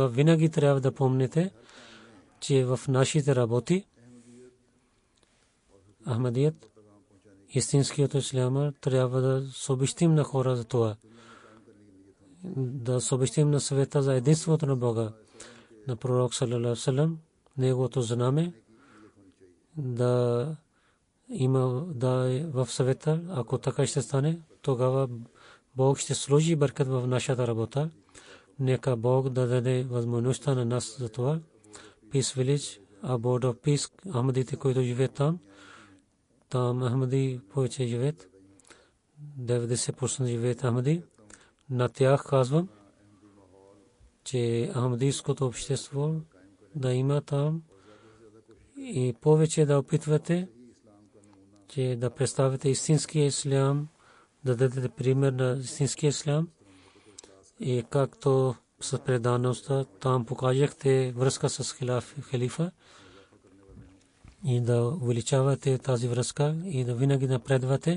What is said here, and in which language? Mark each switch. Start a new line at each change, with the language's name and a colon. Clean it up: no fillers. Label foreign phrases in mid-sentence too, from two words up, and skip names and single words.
Bulgarian: Винаги трябва да помните, че в нашите работи Ахмадият, истинският исляма, трябва да съобщим на хора за това. Да съобщим на света за единството на Бога, на пророк
Arabic: صلى الله عليه وسلم,
Bulgarian: неговото знаме да има да е в света. Ако така ще стане, тогава Бог ще сложи бъркат в нашата работа. Нека Бог да даде възможността на нас за това.
English: Peace Village, a board of peace,
Bulgarian: Ахмадите, които живеят там. Там Ахмади повече живеят. 90% живеят Ахмади. На тях казвам, че ахмадийското общество да има там и повече да опитвате, че да представите истинския ислям, да дадете пример на истинския ислям и както с предаността там покажахте връзка с халифа и да увеличавате тази връзка и да винаги напредвате.